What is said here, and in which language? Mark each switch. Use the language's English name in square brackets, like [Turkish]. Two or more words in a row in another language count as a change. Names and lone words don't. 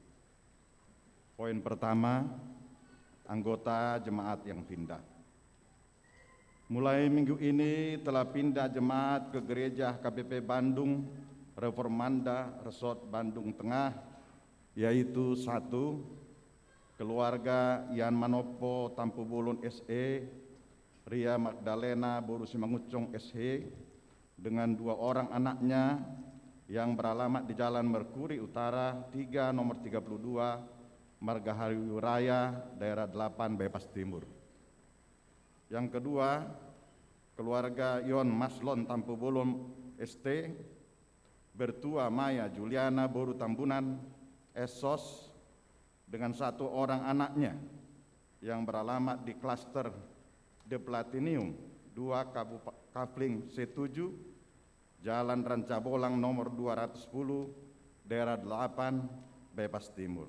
[Indonesian] Poin pertama, anggota jemaat yang pindah. Mulai minggu ini telah pindah jemaat ke Gereja KBP Bandung Reformanda Resort Bandung Tengah, yaitu 1. Keluarga Yan Manopo Tampu Bulun SE, Ria Magdalena Boru Simangucong SE, dengan 2 orang anaknya yang beralamat di Jalan Merkuri Utara 3 nomor 32 Margahari Raya daerah 8 Bypass Timur. Yang kedua, keluarga Yon Maslon Tampu Bulun ST, Bertua Maya Juliana Boru Tambunan SOS, dengan 1 orang anaknya yang beralamat di klaster The Platinum 2 Kapling C7 Jalan Rancabolang nomor 210 daerah 8 Bypass Timur.